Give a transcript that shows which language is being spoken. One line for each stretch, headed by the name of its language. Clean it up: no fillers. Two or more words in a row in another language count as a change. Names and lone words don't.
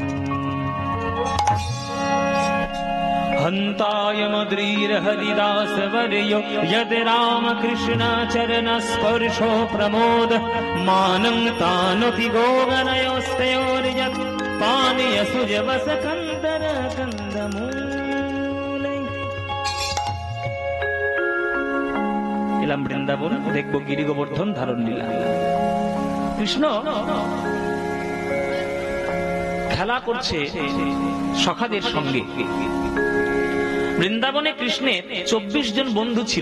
Sanskrit: हन्ताय मद्रीर्हरिदासवर्यो यद् रामकृष्णाचरणस्पर्शो प्रमोद मानं तानपि गोगणयोस्तयोर्यत् पानीयसुजवसकन्दर कन्दमूलै।
Bangla: এলাম বৃন্দাবন, দেখবো গিরি গোবর্ধন ধারণ লীলা। কৃষ্ণ খেলা করছে সখাদের সঙ্গে। বৃন্দাবনে কৃষ্ণের 24 জন বন্ধু ছিল।